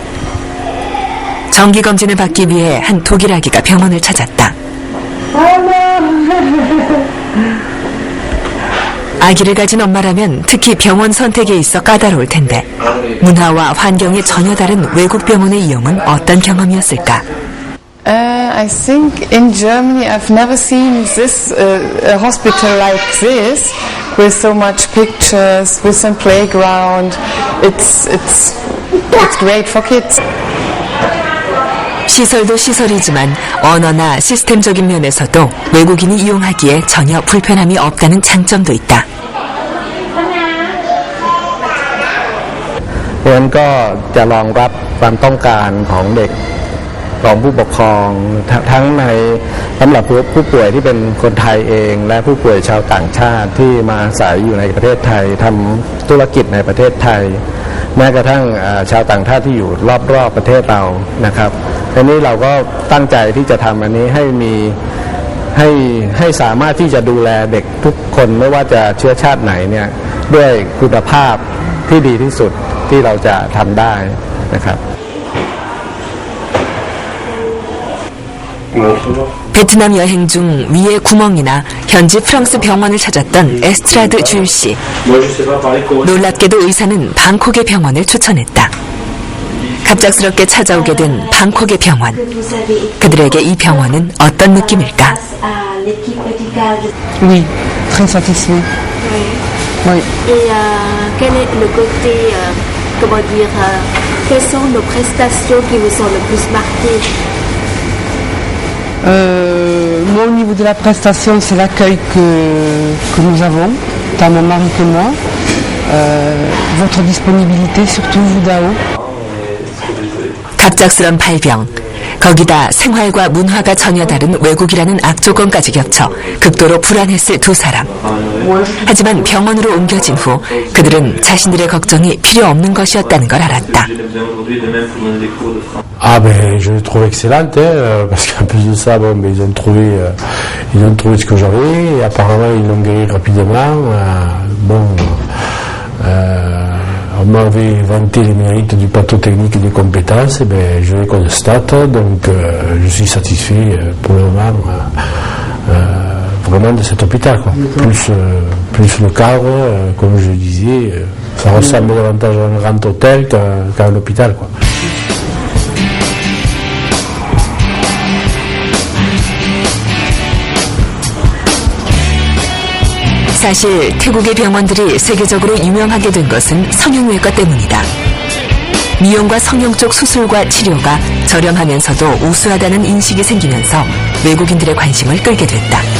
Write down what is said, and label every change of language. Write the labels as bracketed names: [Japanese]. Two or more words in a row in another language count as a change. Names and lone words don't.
[Korean] 정기검진을 받기 위해 한 독일 아기가 병원을 찾았다. 아기를 가진 엄마라면 특히 병원 선택에 있어 까다로울 텐데 문화와 환경이 전혀 다른 외국 병원의 이용은 어떤 경험이었을까? [English] I think in Germany I've never seen this a hospital like this with so much pictures, with some playground. It's great for kids. [Korean] 시설도 시설이지만 언어나 시스템적인 면에서도 외국인이 이용하기에 전혀 불편함이 없다는 장점도 있다. [Thai] เพราะฉะนั้นก็จะรองรับความต้องการของเด็กของผู้ปกครองทั้งในสำหรับผู้ป่วยที่เป็นคน ไทยเองและผู้ป่วยชาวต่างชาติที่มาอาศัยอยู่ในประเทศไทยทำธุรกิจในประเทศไทยแม้กระทั่งชาวต่างชาติที่อยู่รอบๆประเทศเรานะครับทีนี้เราก็ตั้งใจที่จะทำอันนี้ให้มีให้สามารถที่จะดูแลเด็กทุกคนไม่ว่าจะเชื้อชาติไหนเนี่ยด้วยคุณภาพที่ดีที่สุดที่เราจะทำได้นะครับ [Korean] 베트남 여행 중 위에 구멍이나 현지 프랑스 병원을 찾았던 에스트라드 주일 씨. 놀랍게도 의사는 방콕의 병원을 추천했다. 갑작스럽게 찾아오게 된 방콕의 병원. 그들에게 이 병원은 어떤 느낌일까? [French] Oui, très satisfait. Oui. Et quel est le côté, comment dire, quelles sont nos prestations qui vous sont le plus marquées? Moi, au niveau de la prestation, c'est l'accueil que nous avons, tant mon mari que moi. Votre disponibilité, surtout vous, Dao. [Korean] 갑작스런 발병, 거기다 생활과 문화가 전혀 다른 외국이라는 악조건까지 겹쳐 극도로 불안했을 두 사람. 하지만 병원으로 옮겨진 후 그들은 자신들의 걱정이 필요 없는 것이었다는 걸 알았다. [French] Ah ben je le trouve excellente parce qu'en plus de ça bon mais ils ont trouvé ce que j'avais et apparemment ils l'ont guéri rapidement on m'avait vanté les mérites du plateau technique et des compétences et ben je les constate donc je suis satisfait pour le moment vraiment de cet hôpital quoi. Plus le cadre comme je disais ça ressemble davantage à un grand hôtel qu'à un hôpital quoi. [Korean] 사실 태국의 병원들이 세계적으로 유명하게 된 것은 성형외과 때문이다. 미용과 성형 쪽 수술과 치료가 저렴하면서도 우수하다는 인식이 생기면서 외국인들의 관심을 끌게 됐다.